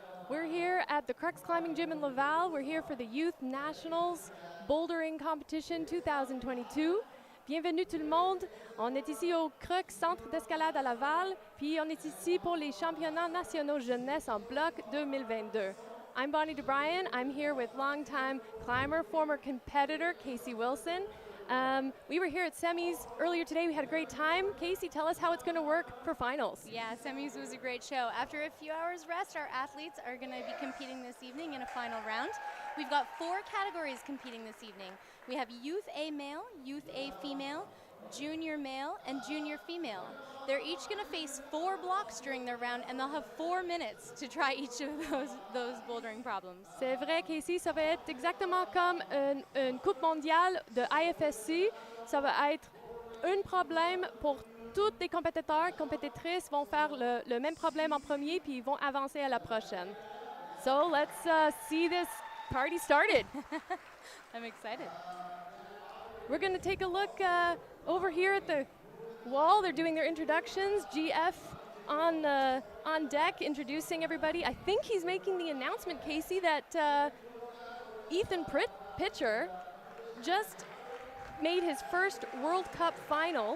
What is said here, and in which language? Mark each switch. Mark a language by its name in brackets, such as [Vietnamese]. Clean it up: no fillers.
[English] We're here at the Crux Climbing Gym in Laval. We're here for the Youth Nationals Bouldering Competition 2022. [French] Bienvenue tout le monde. On est ici au Crux Centre d'escalade à Laval, puis on est ici pour les championnats nationaux jeunesse en bloc 2022. [English] I'm Bonnie DeBryan. I'm here with longtime climber, former competitor Casey Wilson. We were here at semis earlier today. We had a great time. Casey, tell us how it's going to work for finals. Yeah, semis was a great show. After a few hours rest, our athletes are going to be competing this evening in a final round. We've got 4 categories competing this evening. We have Youth A male, Youth A female, Junior male, and Junior female. They're each going to face 4 blocks during their round, and they'll have 4 minutes to try each of those bouldering problems. [French] C'est vrai, Casey, ça va être exactement comme une Coupe mondiale de IFSC. Ça va être un problème pour tous les compétiteurs, compétitrices vont faire le même problème en premier, puis ils vont avancer à la prochaine. [English] So let's see this party started. I'm excited. We're going to take a look over here at the wall. They're doing their introductions. GF on deck, introducing everybody. I think he's making the announcement, Casey, that Ethan Pitcher just made his first World Cup final.